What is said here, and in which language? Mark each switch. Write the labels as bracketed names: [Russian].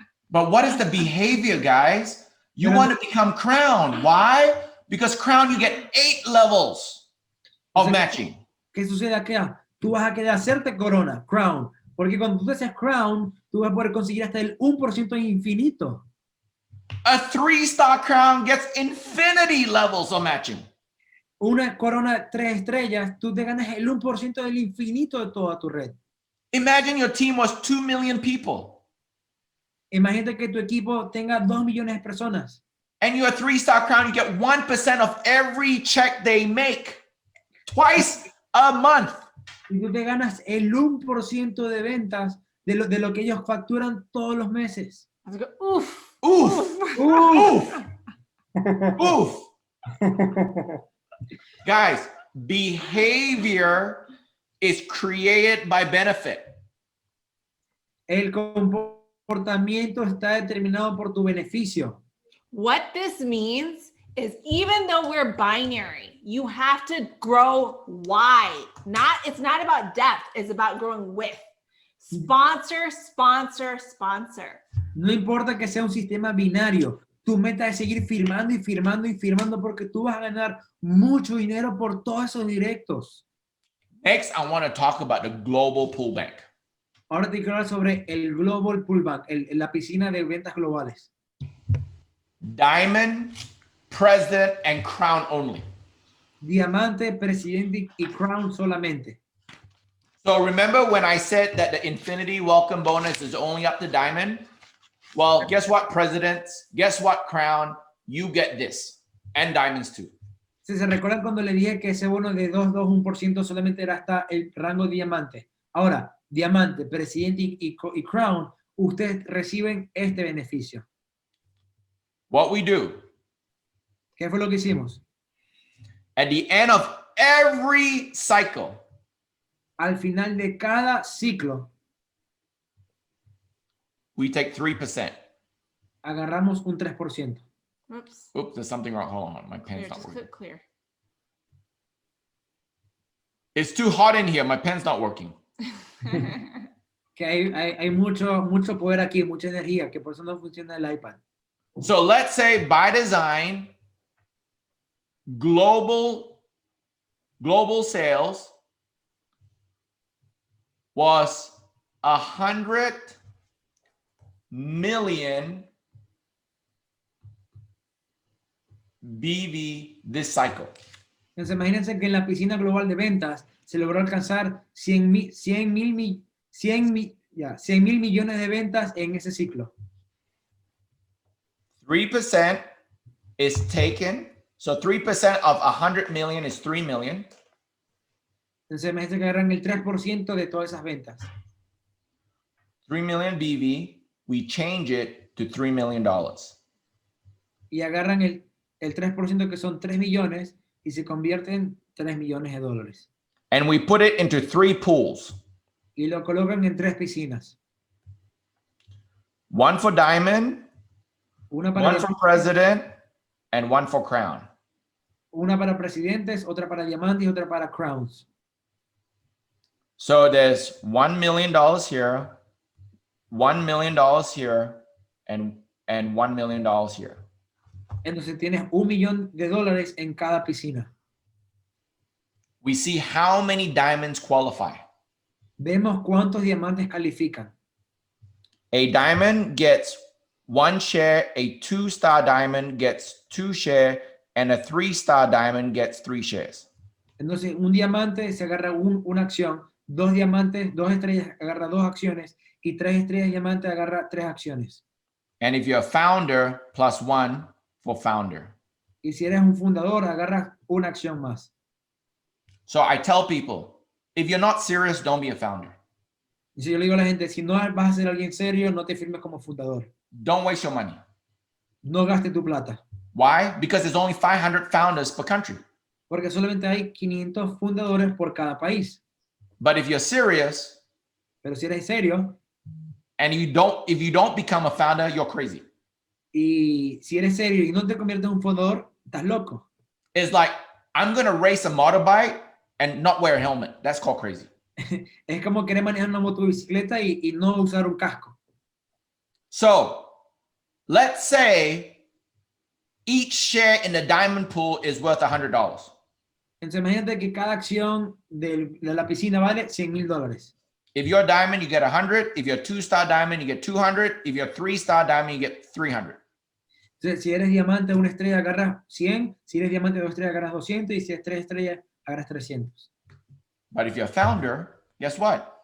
[English] But what is the behavior, guys? You want to become crown. Why? Because crown, you get 8 levels of matching. [Spanish] ¿Qué sucede acá? Tú vas a querer hacerte corona, crown, Porque cuando tú haces Crown, tú vas a poder conseguir hasta el 1% infinito. [English] A 3-star crown gets infinity levels of matching. [Spanish] Una corona 3 estrellas, tú te ganas el 1% del infinito de toda tu red. [English] Imagine your team was 2 million people [Spanish] Imagínate que tu equipo tenga 2 millones de personas. [English] and you're a 3-star crown, you get 1% of every check they make twice a month. [Spanish] Y tú te ganas el 1% de ventas de lo que ellos facturan todos los meses. [English] I was like, oof. Oof. Oof. Oof. Guys, behavior is created by benefit. [Spanish] El comportamiento está determinado por tu beneficio. [English] What this means is even though we're binary, you have to grow wide. It's not about depth, it's about growing width. Sponsor, sponsor, sponsor. [Spanish] No importa que sea un sistema binario, tu meta es seguir firmando y firmando y firmando porque tú vas a ganar mucho dinero por todos esos directos. [English] Next, I want to talk about the global pullback. [Spanish] Ahora te quiero hablar sobre el Global Pullback, la piscina de ventas globales. [English] Diamond, president, and crown only. [Spanish] Diamante, presidente y crown solamente. [English] So remember when I said that the infinity welcome bonus is only up to diamond? Well, guess what, presidents? Guess what, crown? You get this. And diamonds too. [Spanish] Si se recuerdan cuando le dije que ese bono de 2,1% solamente era hasta el rango diamante. Ahora, diamante, presidente y crown, ustedes reciben este beneficio. [English] What we do, [Spanish] ¿Qué fue lo que hicimos? [English] at the end of every cycle, [Spanish] Al final de cada ciclo, [English] we take 3%. [Spanish] agarramos un 3%. [English] Oops. Oops, there's something wrong. Hold on, my Clear, pen's not just working. click clear. It's too hot in here. My pen's not working. [Spanish] Que hay mucho poder aquí, mucha energía, que por eso no funciona el iPad. [English] So let's say BYDZYNE global sales was 100 million BV this cycle. [Spanish] Entonces imagínense que en la piscina global de ventas se logró alcanzar 100 mil millones de ventas en ese ciclo. [English] 3% is taken. So 3% of 100 million is 3 million. [Spanish] Entonces imagínense que agarran el 3% de todas esas ventas. [English] 3 million BV, we change it to $3 million. [Spanish] Y agarran el 3% que son 3 millones y se convierten en 3 millones de dólares. [English] And we put it into 3 pools. [Spanish] Y lo colocan en 3 piscinas. [English] One for diamond, [Spanish] Una para, [English] one for president, and one for crown. [Spanish] una para presidentes, otra para diamantes y otra para crowns. [English] So there's $1 million here, $1 million here, and $1 million here. [Spanish] Entonces tienes $1 millón en cada piscina. [English] We see how many diamonds qualify. [Spanish] Vemos cuántos diamantes califican. [English] A diamond gets 1 share, a 2-star diamond gets 2 shares, and a 3-star diamond gets 3 shares. [Spanish] Entonces, un diamante se agarra una acción, 2 diamantes, 2 estrellas agarra 2 acciones y 3 estrellas diamante agarra 3 acciones. [English] And if you're a founder, +1 for founder. [Spanish] Y si eres un fundador, agarras una acción más. [English] So I tell people, if you're not serious, don't be a founder. [Spanish] Y si yo le digo a la gente, si no vas a ser alguien serio, no te firmes como fundador. [English] Don't waste your money. [Spanish] No gaste tu plata. [English] Why? Because there's only 500 founders per country. [Spanish] Porque solamente hay 500 fundadores por cada país. [English] But if you're serious, [Spanish] Pero si eres serio, [English] and if you don't become a founder, you're crazy. [Spanish] y si eres serio y no te conviertes en un fundador, estás loco. [English] It's like, I'm going to race a motorbike and not wear a helmet. That's called crazy. [Spanish] Es como querer manejar una motocicleta y no usar un casco. [English] So let's say each share in the diamond pool is worth $100. [Spanish] Entonces imagínate que cada acción de la piscina vale $100,000. [English] If you're a diamond, you get 100. If you're a 2-star diamond, you get 200. If you're a 3-star diamond, you get 300. [Spanish] Entonces, si eres diamante, una estrella, agarras 100. Si eres diamante, 2 estrellas, agarras 200. Y si eres 3 estrellas, agarras 300. [English] But if you're a founder, guess what?